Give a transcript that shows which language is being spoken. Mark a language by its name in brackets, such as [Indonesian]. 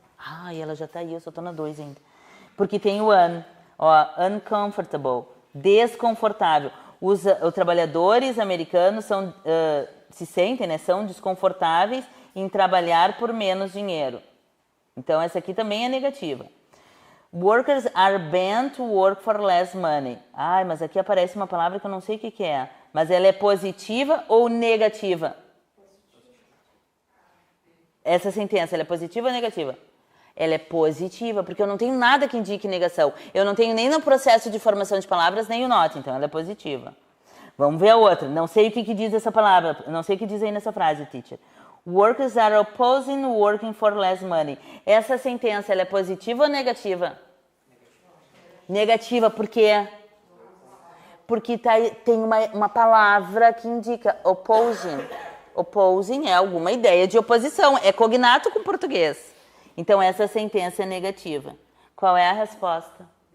[Portuguese] Ai, ela já tá aí, eu só tô na 2 ainda. Porque tem o one. Ó, uncomfortable. Desconfortável. Os trabalhadores americanos se sentem, né? São desconfortáveis em trabalhar por menos dinheiro. Então, essa aqui também é negativa. [English] Workers are banned to work for less money. [Portuguese] Ai, mas aqui aparece uma palavra que eu não sei o que é. Mas ela é positiva ou negativa? Essa sentença, ela é positiva ou negativa? Ela é positiva, porque eu não tenho nada que indique negação. Eu não tenho nem no processo de formação de palavras, nem o not, então ela é positiva. Vamos ver a outra. Não sei o que diz essa palavra, não sei o que diz aí nessa frase, teacher. [English] Workers are opposing working for less money. [Portuguese] Essa sentença, ela é positiva ou negativa? Negativa, por quê? Porque tem uma palavra que indica opposing. Opposing é alguma ideia de oposição, é cognato com português. Então, essa sentença é negativa. Qual é a resposta?